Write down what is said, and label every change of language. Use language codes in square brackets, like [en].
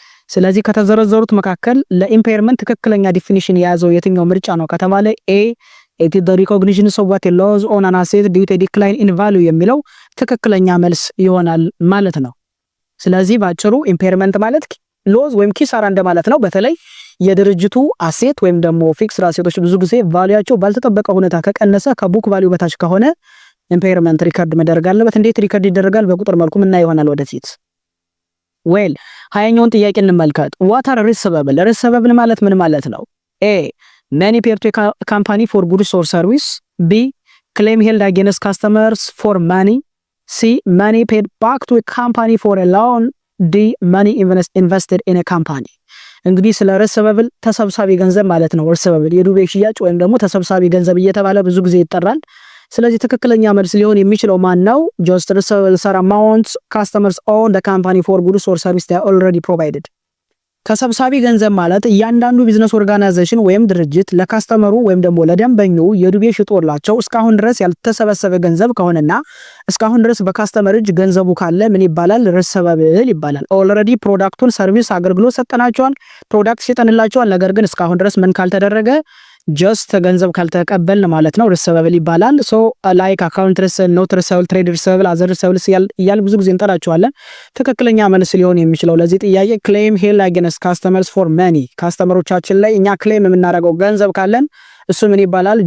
[am] ስለዚህ ከተዘረዘሩት መካከል ለኢምፔርመንት ትክክለኛ ዲፊኒሽን የያዘው የትኛው ምርጫ ነው ከተባለ ኤ [en] it is the recognition of what a loss on an asset due to a decline in value [am] የሚለው ትክክለኛ መልስ ይሆናል ማለት ነው። ስለዚህ ባጭሩ ኢምፔርመንት ማለት ሎዝ ወይም ኪሳራ እንደማለት ነው። በተለይ የድርጅቱ አሴት ወይም ደግሞ ፊክስድ አሴቶች ብዙ ጊዜ ቫልዩአቸው ባልተጠበቀ ሁኔታ ከቀነሰ ከቡክ ቫልዩ በታች ከሆነ ኢምፔርመንት ሪከርድ መደረግ አለበት። እንዴት ሪከርድ ይደረጋል? በቁጥር መልኩ ምን ይሆናል ወደፊት። ዌል 20ኛውን ጥያቄ እንመልከት። [en] what are receivable? [am] receivable ማለት ምን ማለት ነው? [en] A. money paid to a company for goods or service. B. claim held against customers for money. C. money paid back to a company for a loan. D. money invested in a company. [am] እንግዲህ ስለ receivable ተሰብሳቢ ገንዘብ ማለት ነው። receivable የዱቤ ሽያጭ ወይም ደግሞ ተሰብሳቢ ገንዘብ እየተባለ ብዙ ጊዜ ይጠራል። ስለዚህ ትክክለኛ መልስ ሊሆን የሚችለው ማን ነው? [en] just receivable amounts customers own the company for goods or service they are already provided. [am] ተሰብሳቢ ገንዘብ ማለት እያንዳንዱ ቢዝነስ ኦርጋናይዜሽን ወይም ድርጅት ለካስተመሩ ወይም ደግሞ ለደንበኙ የዱቤ ሽጦላቸው እስካሁን ድረስ ያልተሰበሰበ ገንዘብ ከሆነና እስካሁን ድረስ በካስተመር እጅ ገንዘቡ ካለ ምን ይባላል? receivable ይባላል። ኦልሬዲ ፕሮዳክቱን ሰርቪስ አገልግሎት ሰጠናቸዋል፣ ፕሮዳክት ሽጠንላቸዋል። ነገር ግን እስካሁን ድረስ ምን ካልተደረገ ጀስት ገንዘብ ካልተቀበልን ማለት ነው receivable ይባላል። ሶ ላይክ አካውንት receivable፣ ኖት receivable፣ ትሬድ receivable፣ አዘር receivable እያል ብዙ ጊዜ እንጠራቸዋለን። ትክክለኛ መልስ ሊሆን የሚችለው ለዚህ ጥያቄ [en] claim held against customers for money [am] ካስተመሮቻችን ላይ እኛ ክሌም የምናደርገው ገንዘብ ካለን እሱ ምን ይባላል?